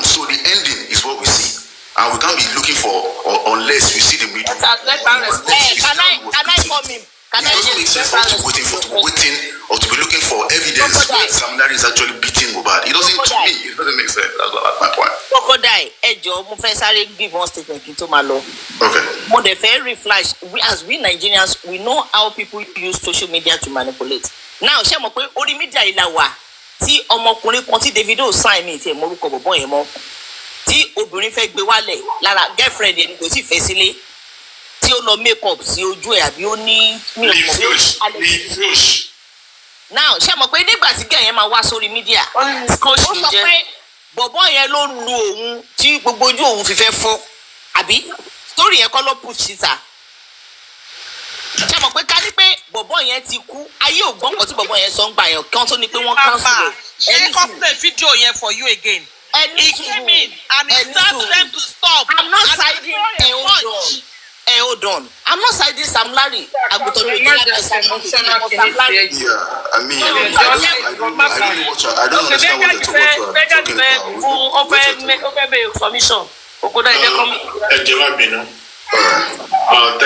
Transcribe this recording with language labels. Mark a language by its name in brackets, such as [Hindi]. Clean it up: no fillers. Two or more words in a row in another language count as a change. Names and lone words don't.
[English] So the ending is what we see, and we can't be looking for unless we see the media. Can I come in? It doesn't make sense for us to waiting or to be looking for evidence that Sam Larry is actually beating Mohbad. It doesn't make sense. That's my point. Crocodile, [Yoruba] mo fẹ́ sáré [English] give one statement [Yoruba] kí n tó máa lọ. [English] Okay. [Yoruba] Mo dẹ̀ fẹ́ reflash. [English] We Nigerians, we know how people use social media to manipulate. Now, [Yoruba] ṣé mo pé orí media yìí la wà tí ọmọkùnrin kan tí Davido sign mi tí ẹ̀ morúkọ bọ̀bọ̀ yẹn mọ́ tí obìnrin fẹ́ gbé wálẹ̀ lára girlfriend yẹn kò sì fẹ́ sílé. Tí ó lọ [English] make up [Yoruba] sí ojú ẹ̀ àbí ó ní now ṣé mo pé nígbà tí gẹ̀ yẹn máa wá sórí mídíà ó sọ pé bọ̀bọ̀ yẹn ló lu òun tí gbogbo ojú òun fi fẹ́ fọ́ àbí story yẹn kọ́ ló push síta ṣé mo pé ká ní pé bọ̀bọ̀ yẹn ti kú ayé ò gbọ́n kan tí bọ̀bọ̀ yẹn sọ ń gbà yẹn kí wọ́n tó ní pé wọ́n cancel ṣé kọ́ [English] play video [Yoruba] yẹn [English] for you again. He came in and he started them to stop. I'm not siding hold on. I'm not siding Sam Larry. I'm going to Sam Larry. Yeah, I mean, I don't understand what they're talking about.